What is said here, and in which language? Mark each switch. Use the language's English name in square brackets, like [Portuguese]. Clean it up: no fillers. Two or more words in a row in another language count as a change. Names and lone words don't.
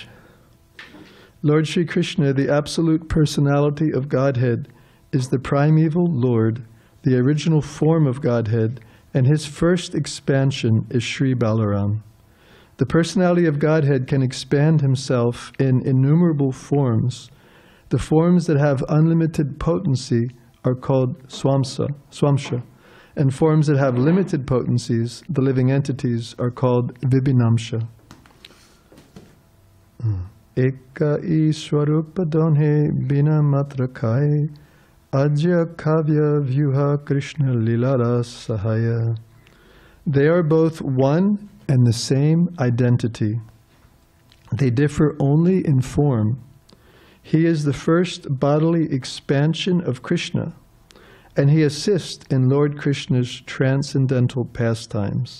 [English] Lord Shri Krishna, the absolute personality of Godhead, is the primeval Lord, the original form of Godhead, and his first expansion is Shri Balaram. The personality of Godhead can expand himself in innumerable forms. The forms that have unlimited potency are called swamsha, and forms that have limited potencies, the living entities, are called vibhinamsha. [Bangla] একই স্বরূপ দোঁহে ভিন্ন মাত্র কায় আদ্য কায় ব্যূহ কৃষ্ণ লীলার সহায়. [English] They are both one and the same identity. They differ only in form. He is the first bodily expansion of Krishna, and he assists in Lord Krishna's transcendental pastimes.